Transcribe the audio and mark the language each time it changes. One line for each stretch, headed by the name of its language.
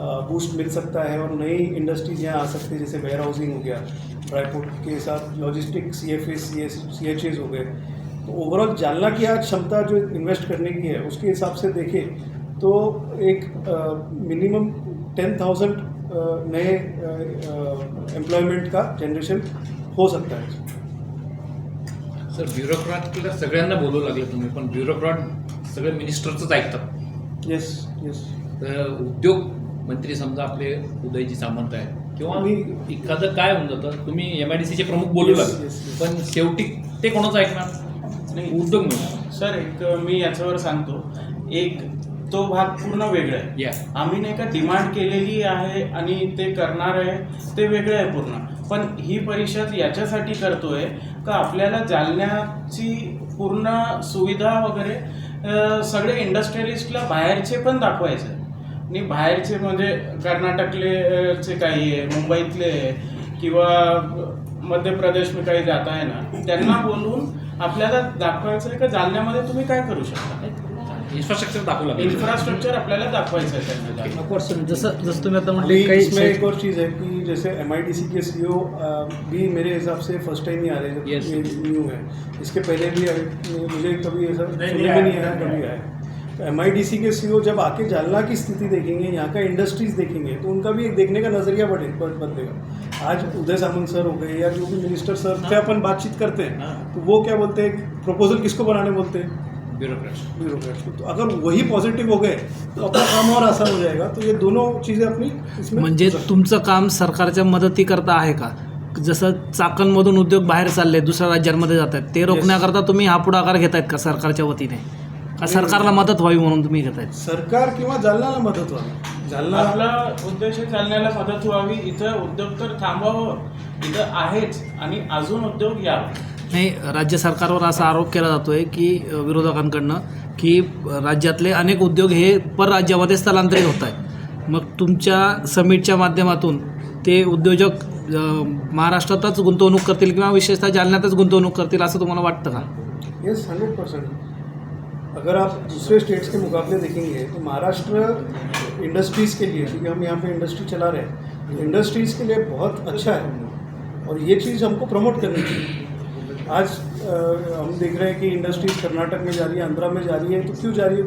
Hindi: Boost मिल सकता है और नई इंडस्ट्रीज यहाँ आ सकती है, जैसे वेयर हाउसिंग हो गया, ड्राईपोर्ट के साथ लॉजिस्टिक CHAs हो गए, तो ओवरऑल जालना की आज क्षमता जो इन्वेस्ट करने की है उसके हिसाब से देखें तो एक मिनिमम 10,000 नए एम्प्लॉयमेंट का जनरेशन हो सकता है।
Marathi: सर ब्युरोक्रॅटला सगळ्यांना बोलू लागले तुम्ही, पण ब्युरोक्रॅट सगळे मिनिस्टरचंच ऐकतात.
English: Yes.
Marathi: तर उद्योग मंत्री समजा आपले उदयजी सामंत आहेत किंवा एखादं काय होऊन जातं, तुम्ही MIDCचे प्रमुख बोलू लागले, पण शेवटी ते कोणाचं ऐकणार? नाही, उद्योग म्हणून सर एक मी याच्यावर सांगतो, एक तो भाग पूर्ण वेगळा आहे. आम्ही नाही का डिमांड केलेली आहे आणि ते करणार आहे ते वेगळं आहे पूर्ण, पण ही परिषद याच्यासाठी करतोय का आपल्याला जालन्याची पूर्ण सुविधा वगैरे सगळे इंडस्ट्रियलिस्टला बाहेरचे पण दाखवायचे, आणि बाहेरचे म्हणजे कर्नाटकचे काही आहे, मुंबईतले किंवा मध्य प्रदेश
Hindi: में
Marathi: काही
Hindi: जाता है ना,
Marathi: त्यांना बोलून आपल्याला दाखवायचं आहे का जालन्यामध्ये तुम्ही काय करू शकता, इन्फ्रास्ट्रक्चर दाखवू लागले. इन्फ्रास्ट्रक्चर आपल्याला दाखवायचं आहे त्यांना. ऑफकोर्स जसं तुम्ही आता
Hindi: अभी
Marathi: म्हणले काही
Hindi: इसमें एक और चीज़ है कि जैसे MIDC के CEO भी मेरे हिसाब से फर्स्ट टाइम ही आ रहे हैं, जब ये न्यू है, इसके पहले भी मुझे कभी ऐसा सुनने में नहीं आया, कभी आया, MIDC के CEO जब आके जालना की स्थिति देखेंगे, यहाँ का इंडस्ट्रीज देखेंगे, तो उनका भी एक देखने का नज़रिया बदलेगा। आज उदय सामंत सर हो गए या जो भी मिनिस्टर सर से अपन बातचीत करते हैं, तो वो क्या बोलते हैं, प्रपोजल किसको बनाने बोलते हैं, ब्यूरोक्रेट्स को। तो अगर वही पॉझिटिव्ह हो गए तो अपना काम और आसान हो जाएगा। तो ये दोनों चीज़ें अपनी इसमें
Marathi: म्हणजे तुमचं काम सरकारच्या मदतीकरता आहे का? जसं चाकणमधून उद्योग बाहेर चालले, दुसऱ्या राज्यांमध्ये जात आहेत, ते रोखण्याकरता तुम्ही हा पुढाकार घेतायत का सरकारच्या वतीने? का सरकारला मदत व्हावी म्हणून तुम्ही घेतायत? सरकार किंवा जालन्याला मदत व्हावी। जालना आपला उद्देश आहे जालन्याला मदत व्हावी, इथं उद्योग तर थांबावं, इथं आहेच आणि अजून उद्योग यावं। नाही, राज्य सरकारवर असा आरोप केला जातोय की विरोधकांकडनं की राज्यातले अनेक उद्योग हे परराज्यामध्ये स्थलांतरित होत आहेत। मग तुमच्या समिटच्या माध्यमातून ते उद्योजक महाराष्ट्रातच गुंतवणूक करतील किंवा विशेषतः जालन्यातच गुंतवणूक करतील असं तुम्हाला वाटतं का?
English: Yes, 100%।
Hindi: अगर आप दूसरे स्टेट्स के मुकाबले देखेंगे तो महाराष्ट्र इंडस्ट्रीज़ के लिए, क्योंकि हम यहाँ पे इंडस्ट्री चला रहे हैं, इंडस्ट्रीज़ के लिए बहुत अच्छा है और ये चीज़ हमको प्रमोट करनी चाहिए। आज हम देख रहे हैं कि इंडस्ट्रीज़ कर्नाटक में जा रही है, आंध्रा में जा रही है। तो क्यों जा रही है?